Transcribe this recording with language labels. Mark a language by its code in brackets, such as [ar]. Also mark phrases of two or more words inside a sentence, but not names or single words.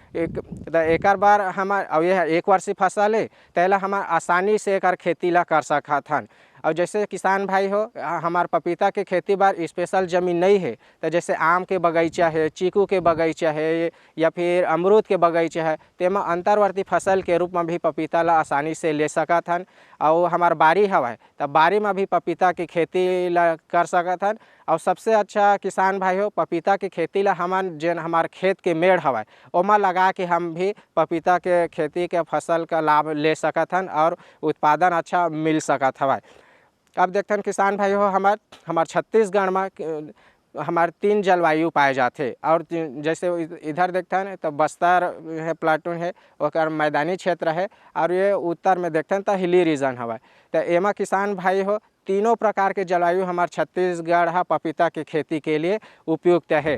[hne] एक बार हमार और यह 1 वर्षीय फसल है, तैला हमार आसानी से एकर खेती ला कर सकथन। और जैसे किसान भाई हो, हमार पपीता के खेती बार स्पेशल ज़मीन नहीं है, तो जैसे आम के बगीचा है, चीकू के बगीचा है या फिर अमरूद के बगीचा है, तेमा अंतर्वर्ती फसल के रूप में भी पपीता ला आसानी से ले सकथन। और हमार बारी हवा तब बारी में भी पपीता की खेती ला कर सकथन। और सबसे अच्छा किसान भाई हो, पपीता की खेती ला हमन जेन हमार खेत के मेड़ हवा ओमा लगा के हम भी पपीता के खेती के फसल का लाभ ले सकथन और उत्पादन अच्छा मिल सकत हवा। अब देखथन किसान भाई हो, हमार छत्तीसगढ़ में हमारे 3 जलवायु पाए जाते और जैसे इधर देखते हैं तो बस्तर है, प्लाटून है, और मैदानी क्षेत्र है, और ये उत्तर में देखते हैं तो [en] hilly region [hne] हवा। तो एमा किसान भाई हो तीनों प्रकार के जलवायु हमारे छत्तीसगढ़ है पपीता की खेती के लिए उपयुक्त है।